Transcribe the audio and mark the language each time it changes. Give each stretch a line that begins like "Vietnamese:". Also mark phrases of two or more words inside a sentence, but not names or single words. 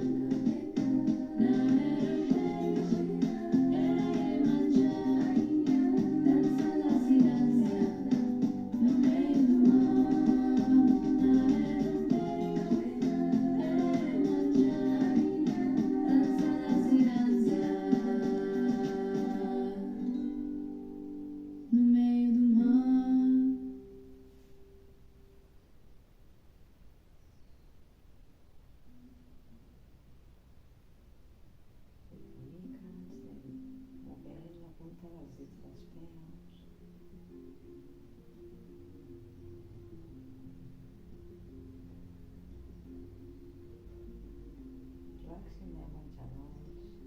Portuguese: Não era peixe, era Iemanjá dançando a ciranda no meio do mar. Não era peixe, era Iemanjá dançando a ciranda no meio do mar.
Catalan: Una mica ens anem movent la punta dels dits dels peus. Flexionem els genolls.